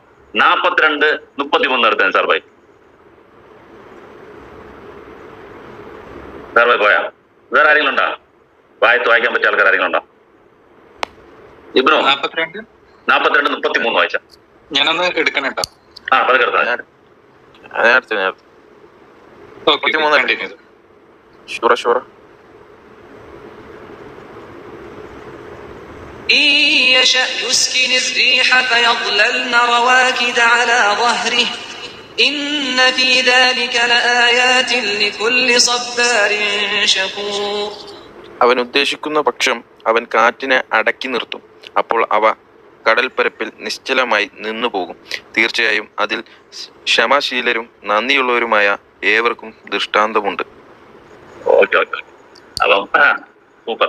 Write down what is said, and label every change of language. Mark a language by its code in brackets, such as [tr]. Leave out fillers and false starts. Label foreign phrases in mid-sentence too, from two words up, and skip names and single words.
[ml] 42, 33 എടുത്തേ സാർ ഭായി. സാർ ഭായി പോയാ? വേറെ ആരെങ്കിലും ഉണ്ടോ? വായിക്കാൻ പറ്റിയ ആൾക്കാർ ആരെങ്കിലും ഉണ്ടോ? ഇബ്നു 42, 33 വായിച്ച. ഞാനൊന്ന് എടുക്കണം കേട്ടോ. പതുക്കെ എടുത്താ. [ar] إن يشأ يسكن الريح فيظللن رواكد على ظهره إن في ذلك لآيات لكل صبار شكور. [ml] അവൻ ഉദ്ദേശിക്കുന്ന പക്ഷം അവൻ കാറ്റിനെ അടക്കി നിർത്തും. അപ്പോൾ അവ കടൽപ്പരപ്പിൽ നിശ്ചലമായി നിന്നുപോകും. തീർച്ചയായും അതിൽ ക്ഷമാശീലരും നന്ദിയുള്ളവരുമായ ഏവർക്കും ദൃഷ്ടാന്തമുണ്ട്. അപ്പം സൂപ്പർ.